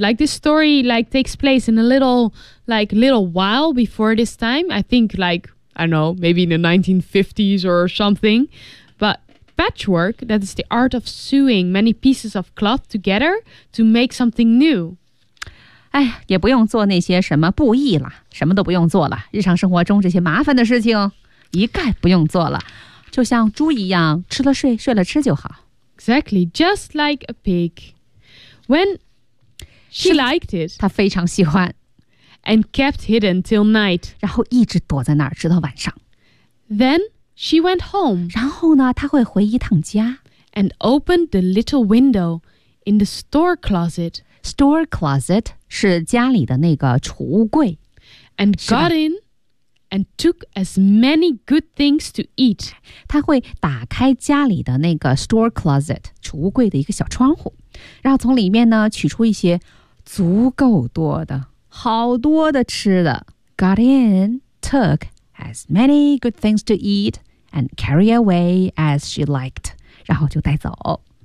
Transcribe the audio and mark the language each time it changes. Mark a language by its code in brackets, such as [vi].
[en] Like this story like takes place in a little while before this time. I think like, I don't know, maybe in the 1950s or something. Patchwork, that is the art of sewing many pieces of cloth together to make something new. [zh] 哎，也不用做那些什么布艺了，什么都不用做了，日常生活中这些麻烦的事情一概不用做了，就像猪一样，吃了睡，睡了吃就好。 [en] Exactly, just like a pig. When she liked it, [zh] 她非常喜欢 [en] and kept hidden till night. [zh] 然后一直躲在那儿直到晚上。 [en] Then,She went home. [zh] 然后呢，她会回一趟家。 [en] And opened the little window in the store closet. Store closet [zh] 是家里的那个储物柜。 [en] And got in and took as many good things to eat. [zh] 她会打开家里的那个 [en] store closet, [zh] 储物柜的一个小窗户。然后从里面呢，取出一些足够多的，好多的吃的。 [en] Got in, took... As many good things to eat and carry away as she liked. [zh] 然后就带走。